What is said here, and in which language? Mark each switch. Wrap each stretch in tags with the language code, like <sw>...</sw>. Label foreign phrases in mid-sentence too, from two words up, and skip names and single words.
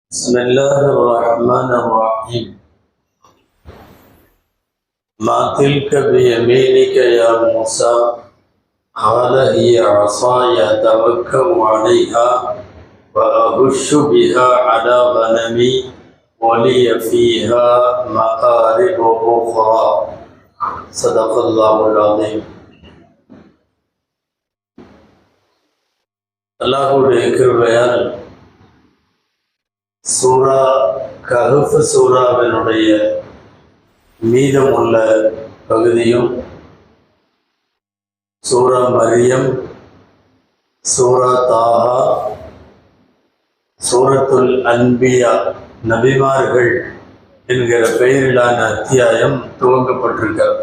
<ar>بسم الله الرحمن الرحيم. ما تلك بيمينك يا موسى؟ قال هي عصاي أتوكأ عليها وأهش بها على غنمي ولي فيها مآرب أخرى. صدق الله العظيم.</ar> <ta>அல்லாஹ்வுடைய கிருபையால் சூரா கஹஃப் சூராவினுடைய மீதமுள்ள பகுதியும், சூரா மரியம், சூரா தாஹா, சூரத்துல் அன்பியா நபிமார்கள் என்கிற பெயரிலான அத்தியாயம் துவங்கப்பட்டிருக்கிறது.</ta>